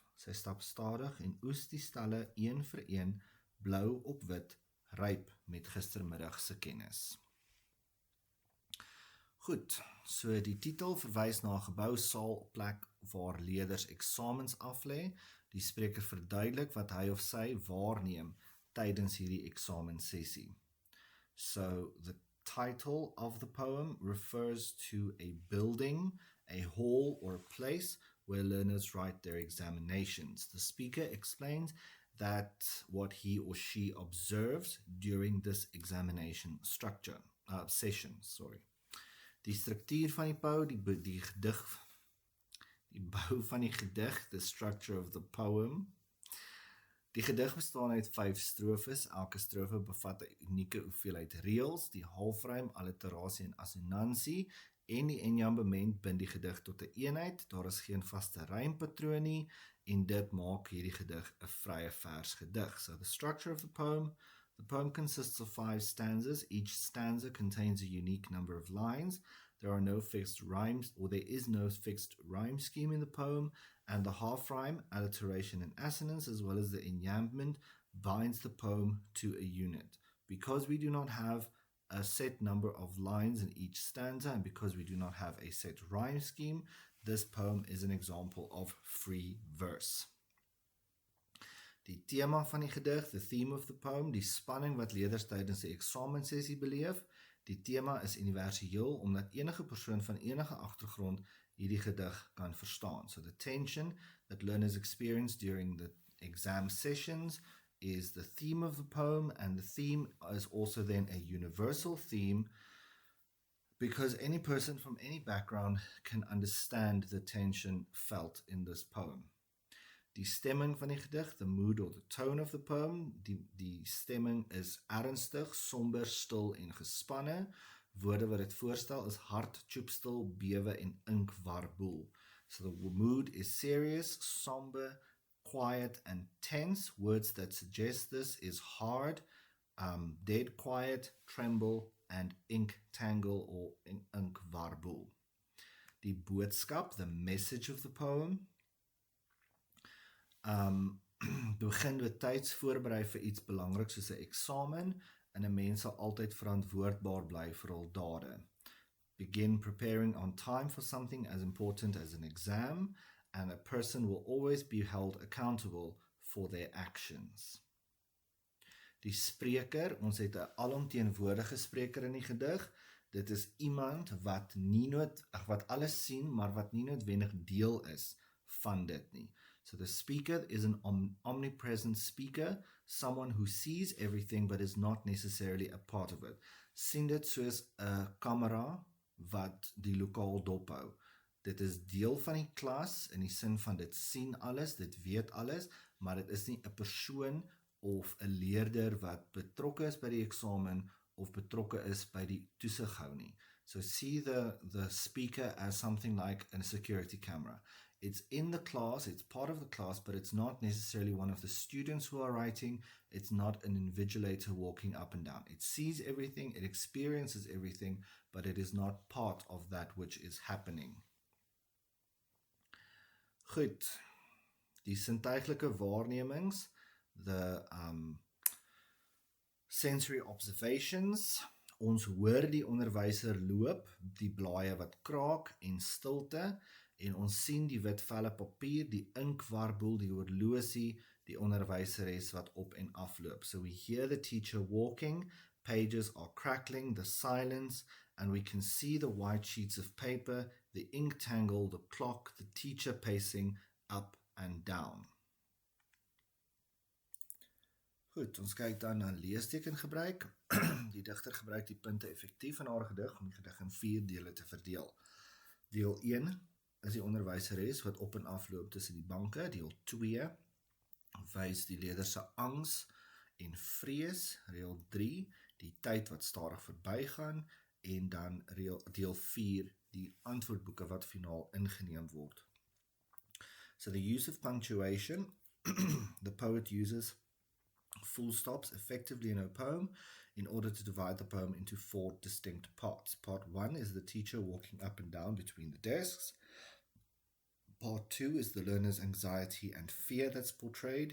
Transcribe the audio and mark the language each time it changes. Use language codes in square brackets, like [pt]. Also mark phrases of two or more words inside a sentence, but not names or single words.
[af] Sy stap stadig en oes die stalle een vir een, blou op wit, ryp met gistermiddag se kennis. Goed, so die titel verwys na 'n gebou, saal, plek waar leerders eksamens aflê. Die spreker verduidelik wat hy of sy waarneem tydens hierdie eksamensessie. [en] So, the title of the poem refers to a building, a hall, or a place where learners write their examinations. The speaker explains that what he or she observes during this examination session. [af] Die struktuur van die bou van die gedig, [en] the structure of the poem. [af] Die gedig bestaan uit 5 strofes. Elke strofe bevat 'n unieke hoeveelheid reëls, die halfrym, alliterasie en assonansie, en die enjambement bind die gedig tot 'n eenheid. Daar is geen vaste rympatroon nie, en dit maak hierdie gedig 'n vrye vers gedig. [en] So the structure of the poem consists of 5 stanzas. Each stanza contains a unique number of lines. There are no fixed rhymes, or there is no fixed rhyme scheme in the poem, and the half rhyme, alliteration, and assonance, as well as the enjambment, binds the poem to a unit. Because we do not have a set number of lines in each stanza, and because we do not have a set rhyme scheme, this poem is an example of free verse. [af] Die tema van die gedig, [en] the theme of the poem, [af] die spanning wat leerders tydens die eksamensessie beleef. Die tema is universeel, omdat enige persoon van enige agtergrond hierdie gedig kan verstaan. [en] So the tension that learners experience during the exam sessions is the theme of the poem, and the theme is also then a universal theme, because any person from any background can understand the tension felt in this poem. [af] Die stemming van die gedig, [en] the mood or the tone of the poem, [af] die stemming is ernstig, somber, stil en gespanne. Woorde wat dit voorstel is hard, tjoepstil, bewe en inkwarboel. [en] So the mood is serious, somber, quiet and tense. Words that suggest this is hard, dead quiet, tremble and ink tangle or inkwarboel. [af] Die boodskap, [en] the message of the poem, [af] begin betyds voorberei vir iets belangrik soos 'n eksamen, en 'n mens sal altyd verantwoordbaar bly vir hul dade. [en] Begin preparing on time for something as important as an exam, and a person will always be held accountable for their actions. [af] Die spreker, ons het 'n alomteenwoordige spreker in die gedig. Dit is iemand wat wat alles sien, maar wat nie noodwendig deel is van dit nie. [en] So the speaker is an omnipresent speaker, someone who sees everything but is not necessarily a part of it. [af] Sien dit soos 'n kamera wat die lokaal dophou. Dit is deel van die klas in die sin van dit sien alles, dit weet alles, maar dit is nie 'n persoon of 'n leerder wat betrokke is by die eksamen of betrokke is by die toesighou nie. [en] So see the speaker as something like a security camera. It's in the class, it's part of the class, but it's not necessarily one of the students who are writing. It's not an invigilator walking up and down. It sees everything, it experiences everything, but it is not part of that which is happening. [af] Goed, die sintuiglike waarnemings, [en] the sensory observations. [af] Ons hoor die onderwyser loop, die blaaie wat kraak en stilte, en ons sien die wit velle papier, die inkwarboel, die horlosie, die onderwyseres wat op en afloop. [en] So we hear the teacher walking, pages are crackling, the silence, and we can see the white sheets of paper, the ink tangle, the clock, the teacher pacing up and down. [af] Goed, ons kyk dan na leestekengebruik. Die digter gebruik die punte effektief in haar gedig om die gedig in 4 dele te verdeel. Deel 1 is die onderwyseres wat op en afloop tussen die banke. Deel 2 wys die leerders se angs en vrees. Deel 3 die tyd wat stadig verbygaan, en dan deel 4, die antwoordboeke wat finaal ingeneem word. [en] So the use of punctuation, the poet uses full stops effectively in her poem in order to divide the poem into 4 distinct parts. Part 1 is the teacher walking up and down between the desks. Part 2 is the learner's anxiety and fear that's portrayed.